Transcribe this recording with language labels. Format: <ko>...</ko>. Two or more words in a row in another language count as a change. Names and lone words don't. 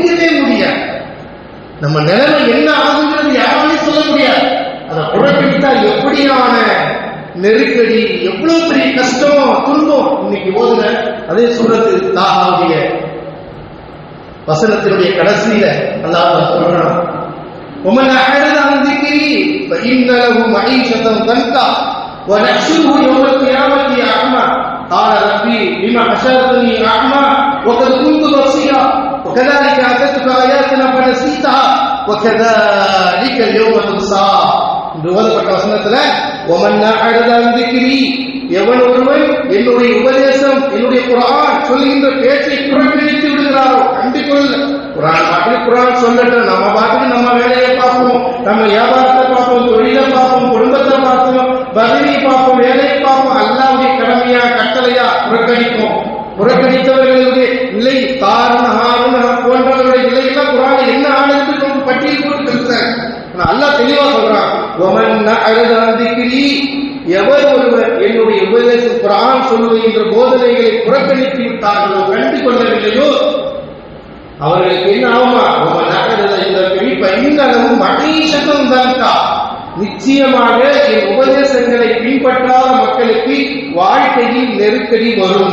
<ta>நம்ம நிலைமை என்ன ஆகுங்கிறது யாராலையும் சொல்ல முடியாது. அதை புறக்கணித்தால் எப்படியான நெருக்கடி, எவ்வளவு பெரிய கஷ்டம், துன்பம். இன்னைக்கு ஓதுங்க அதே சூரத்து தாஹாவுடைய வசனத்தினுடைய கடைசியில அல்லாஹ் சொல்றான்,</ta> <ar>ومن أعرض عن ذكري فإن له معيشة ضنكا ونحشره يوم القيامة أعمى قال ربي لما حشرتني أعمى وقد كنت بصيرا وكذلك أتتك آياتنا فنسيتها وكذلك اليوم تنسى.</ar> <ta>இந்த ஓதப்பட்ட வசனத்துல</ta> <ar>ومن أعرض عن ذكري,</ar> <ta>எவன் ஒருவன் என்னுடைய உபதேசம், என்னுடைய குர்ஆன் சொல்லுகின்ற பேச்சை புறக்கணித்து விடுகிறாரோ, கண்டுகொள்ள குர்ஆன் பாட்டு குர்ஆன் சொல்லட்டும், நம்ம பாட்டுக்கு நம்ம வேலையை பார்ப்போம், நம்ம வியாபாரத்தை பார்ப்போம், தொழிலை பார்ப்போம், குடும்பத்தை பார்ப்போம், பதவியை பார்ப்போம், வேலையை பார்ப்போம், அல்லாஹ்வுடைய கடமையா கட்டளையா புறக்கணிப்போம். புறக்கணித்தவர்களுடைய நிலை தாருண ஹாருண போன்றவர்களுடைய நிலையெல்லாம் குர்ஆன் என்ன ஆனது பட்டியல் போட்டு இருக்கிறார். அல்லாஹ் தெளிவா சொல்றான்,</ta> <ar>ومن أعرض عن ذكري,</ar> <ta>எவர் ஒருவர் என்னுடைய உபதேசம் குர்ஆன் சொல்லுகின்ற போதனைகளை புறக்கணித்து விட்டார்களோ, கண்டு கொள்ளவில்லையோ, அவர்களுக்கு என்ன ஆகுமா? நிச்சயமாக என் உபதேசங்களை பின்பற்றாத மக்களுக்கு வாழ்க்கையில் நெருக்கடி வரும்.</ta>